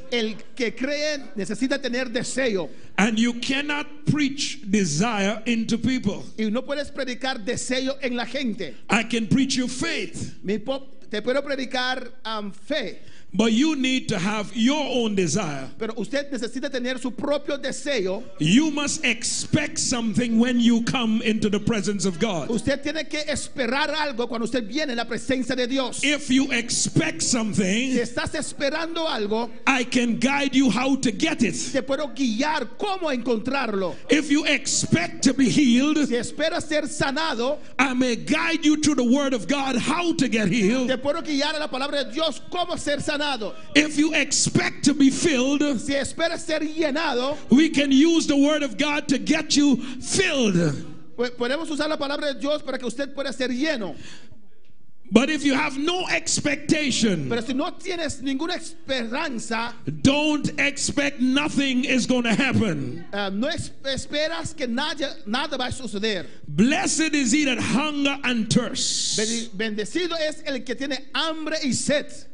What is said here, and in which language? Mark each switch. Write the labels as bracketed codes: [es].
[es] El que cree necesita tener deseo. [en] And you cannot preach desire into people. [es] Y no puedes predicar deseo en la gente. [en] I can preach you faith, [es] Te puedo predicar fe. [en] but you need to have your own desire. [es] Pero usted necesita tener su propio deseo. [en] You must expect something when you come into the presence of God. [es] Usted tiene que esperar algo cuando usted viene en la presencia de Dios. [en] If you expect [es] Si [en] something, [es] estás esperando algo, [en] I can guide you how to get it. [es] te puedo guiar cómo encontrarlo. [en] If you expect to be healed, [es] Si esperas ser sanado, [en] I may guide you through the word of God how to get healed. [es] te puedo guiar a la palabra de Dios cómo ser sanado. [en] If you expect to be filled, [es] Si esperas ser llenado, [en] we can use the word of God to get you filled. [es] podemos usar la palabra de Dios para que usted pueda ser lleno. [en] But if you have no expectation, [es] Pero si no tienes ninguna esperanza, [en] don't expect nothing is going to happen. [es] no esperas que nada va a suceder. [en] Blessed is he that hunger and thirst. [es] Bendecido es el que tiene hambre y sed.